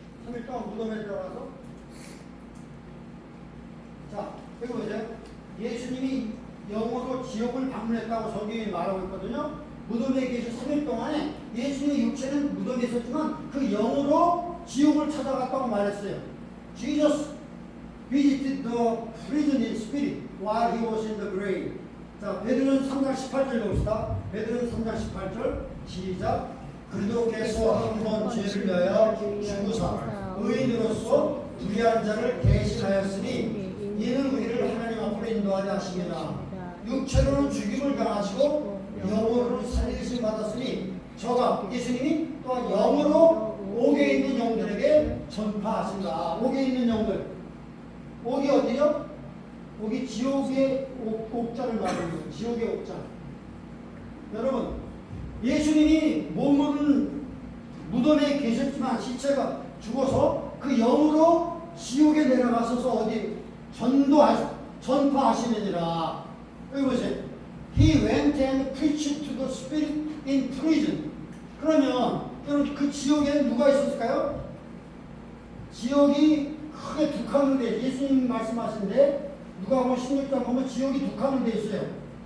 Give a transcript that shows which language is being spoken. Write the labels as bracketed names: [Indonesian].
[Korean] 3일 동안 무덤에 들어가서 자, 여기 보세요. 예수님이 영으로 지옥을 방문했다고 성경이 말하고 있거든요. 무덤에 계신 3일 동안에 예수님의 육체는 무덤에 있었지만 그 영으로 지옥을 찾아갔다고 말했어요. [English] Jesus visited the prison in spirit while he was in the grave. [Korean] 자, 베드로는 3장 18절 봅시다. 베드로는 3장 18절 시작. 그리스도께서 한 번 죄를 위하여 죽으사 의인으로서 불의한 자를 대신하였으니 이는 우리를 하나님 앞으로 인도하려 하심이라. 육체로는 죽임을 당하시고 영으로는 살리심 받았으니 저가 예수님이 또한 영으로 옥에 있는 영들에게 전파하신다. 옥에 있는 영들. 옥이 어디요? 옥이 지옥의 옥자를 말하는 거예요. 지옥의 옥자. 여러분, 예수님이 몸은 무덤에 계셨지만 시체가 죽어서 그 영으로 지옥에 내려가셔서 어디 전파하시느니라. 여기 보세요. [English] He went and preached to the spirit in prison. [Korean] 그러면 여러분 그 지옥에는 누가 있었을까요? 지옥이 크게 두 칸으로 돼 있어요. 예수님 말씀하신데 누가복음 16장 보면 지옥이 두 칸으로 돼 있어요.